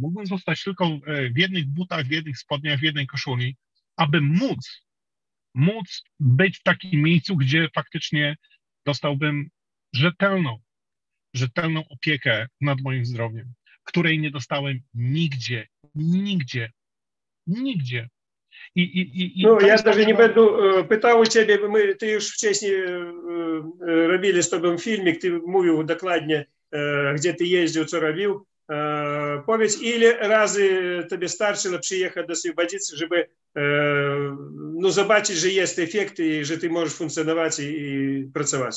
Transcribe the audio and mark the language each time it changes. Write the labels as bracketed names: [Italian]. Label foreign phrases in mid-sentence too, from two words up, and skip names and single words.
[Polish] Mógłbym zostać tylko w jednych butach, w jednych spodniach, w jednej koszuli, aby móc być w takim miejscu, gdzie faktycznie dostałbym rzetelną opiekę nad moim zdrowiem, której nie dostałem nigdzie. No, [Russian] я даже не буду [Polish] pytał ciebie, ty już wcześniej robili z tobą filmik, ty mówił dokładnie, gdzie ty jeździł, co robił. Powiedz, ile razy tobie starczyło przyjechać do Świebodzic, żeby zobaczyć, że jest efekt i że ty możesz funkcjonować i pracować?